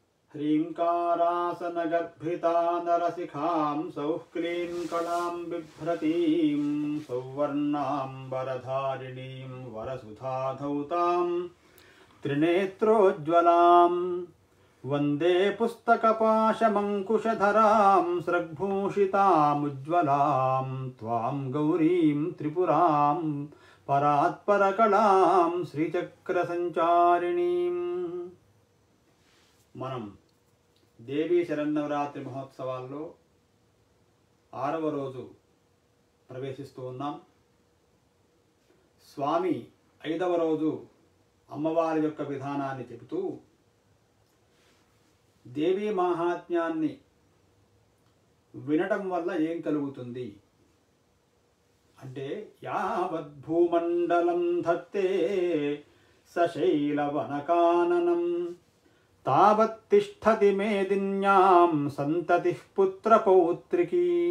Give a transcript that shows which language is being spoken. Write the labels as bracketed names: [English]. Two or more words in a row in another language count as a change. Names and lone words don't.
[Sanskrit] ह्रीङ्कारासनगर्भिता नरसिखां सौः क्लीं कलां बिभ्रतीं सौवर्णाम्बरधारिणीं वरसुधाधौतां त्रिनेत्रोज्ज्वलां वन्दे पुस्तकपाशमङ्कुशधरां स्रग्भूषितामुज्ज्वलां त्वां गौरीं त्रिपुरां परात्परकलां श्रीचक्रसञ्चारिणीम्। [Telugu] మనం దేవీ శరన్నవరాత్రి మహోత్సవాల్లో 6వ రోజు ప్రవేశిస్తూ ఉన్నాం. స్వామి 5వ రోజు అమ్మవారి యొక్క విధానాన్ని చెబుతూ దేవీ మహాత్మ్యాన్ని వినటం వల్ల ఏం కలుగుతుంది అంటే, [Sanskrit] యావద్భూమండలం ధత్తే సశైలవనకాననం తావత్తిష్ఠతి మేదిన్యాం సంతతి పుత్రపౌత్రికీ.